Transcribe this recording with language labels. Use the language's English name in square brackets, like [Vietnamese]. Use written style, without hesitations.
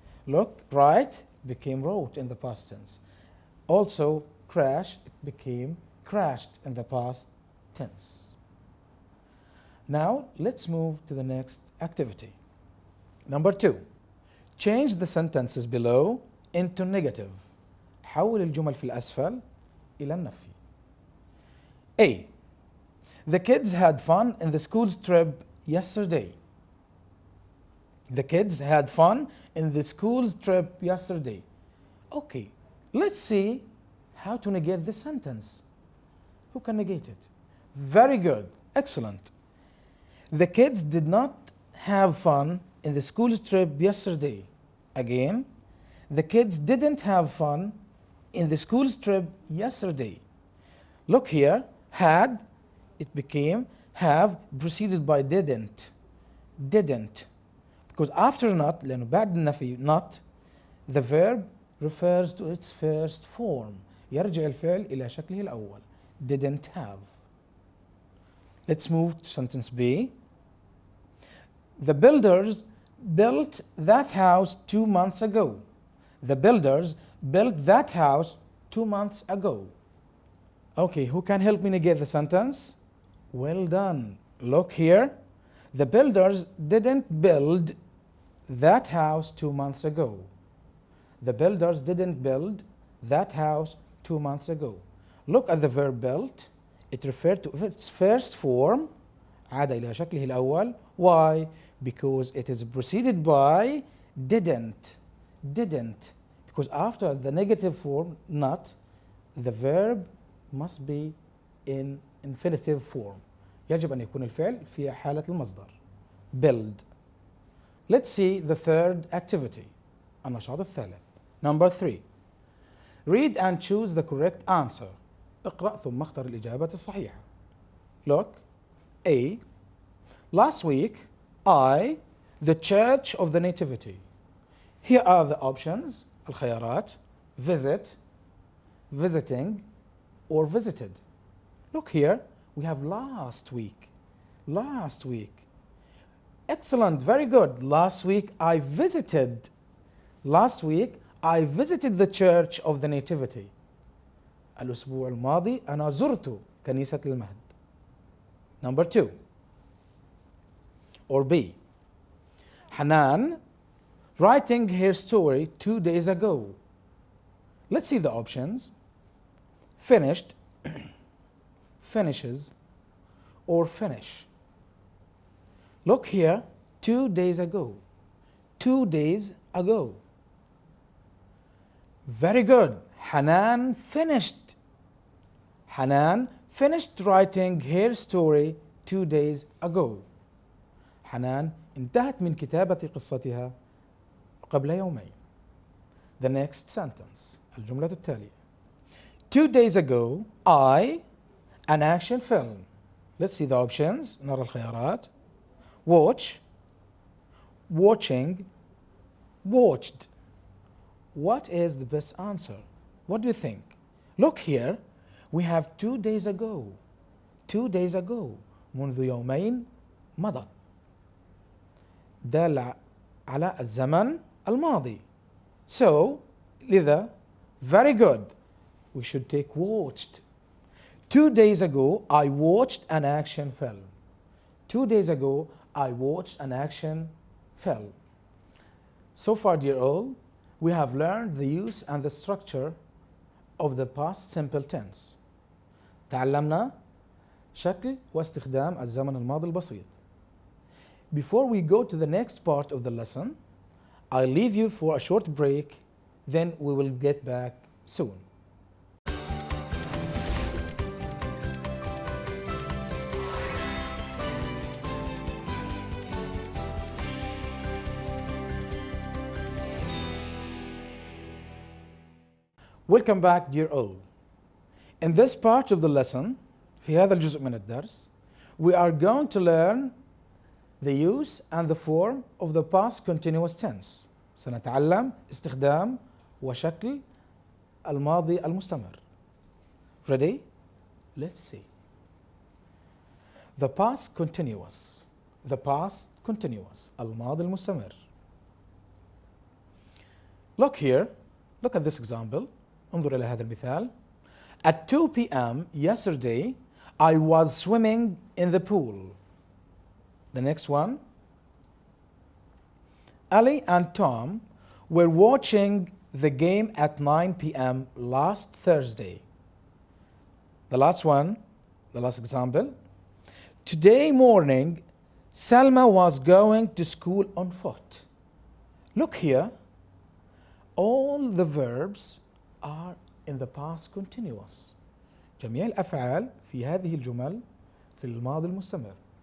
[English] Look, write became wrote in the past tense. Also, crash it became crashed in the past tense. Now, let's move to the next activity. Number 2. Change the sentences below into negative. [Arabic] حول الجمل في الأسفل إلى النفي. [English] A. The kids had fun in the school's trip yesterday. The kids had fun in the school's trip yesterday. Okay, let's see how to negate this sentence. Who can negate it? Very good, excellent. The kids did not have fun in the school's trip yesterday. Again, the kids didn't have fun in the school's trip yesterday. Look here, had, it became have preceded by didn't. Didn't. Because after not, [Arabic] لأنه بعد النفي [English] not, the verb refers to its first form. [Arabic] يرجع الفعل إلى شكله الأول. [English] Didn't have. Let's move to sentence B. The builders built that house 2 months ago. The builders built that house 2 months ago. Okay, who can help me negate the sentence? Well done. Look here. The builders didn't build that house 2 months ago. The builders didn't build that house 2 months ago. Look at the verb built. It referred to its first form. [Arabic] عاد إلى شكله الأول. [English] Why? Because it is preceded by didn't. Didn't. Because after the negative form, not, the verb must be in infinitive form. [Arabic] يجب أن يكون الفعل في حالة المصدر. [English] Build. Let's see the third activity. [Arabic] النشاط الثالث. [English] Number 3. Read and choose the correct answer. [Arabic] اقرأ ثم اختر الإجابة الصحيحة. [English] Look. A. Last week, the Church of the Nativity. Here are the options. [Arabic] الخيارات. [English] Visit, visiting, or visited. Look here. We have last week. Last week. Excellent. Very good. Last week I visited. Last week I visited the Church of the Nativity. [Arabic] الأسبوع الماضي أنا زرت كنيسة المهد. [English] Number 2. Or B. Hanan writing her story 2 days ago. Let's see the options. Finished, finishes, or finish. Look here, 2 days ago. 2 days ago. Very good. Hanan finished. Hanan finished writing her story 2 days ago. [Arabic] حنان انتهت من كتابة قصتها قبل يومين. [English] The next sentence. [Arabic] الجملة التالية. [English] 2 days ago, an action film. Let's see the options. [Arabic] نرى الخيارات. [English] Watch, watching, watched. What is the best answer? What do you think? Look here. We have 2 days ago. 2 days ago. [Arabic] منذ يومين مضت. دال على الزمن الماضي. [English] So, [Arabic] لذا, [English] very good. We should take watched. 2 days ago, I watched an action film. 2 days ago, I watched an action film. So far, dear all, we have learned the use and the structure of the past simple tense. [Arabic] تعلمنا شكل واستخدام الزمن الماضي البسيط. [English] Before we go to the next part of the lesson, I'll leave you for a short break, then we will get back soon. Welcome back, dear all. In this part of the lesson, [Arabic] في هذا الجزء من الدرس, [English] we are going to learn the use and the form of the past continuous tense. [Arabic] سنتعلم استخدام وشكل الماضي المستمر. [English] Ready? Let's see. The past continuous. The past continuous. [Arabic] الماضي المستمر. [English] Look here. Look at this example. [Arabic] انظر إلى هذا المثال. [English] At 2 p.m. yesterday, I was swimming in the pool. The next one. Ali and Tom were watching the game at 9 p.m. last Thursday. The last one, the last example. Today morning, Salma was going to school on foot. Look here. All the verbs are in the past continuous. [Arabic] جميع الأفعال في هذه الجمل في الماضي المستمر.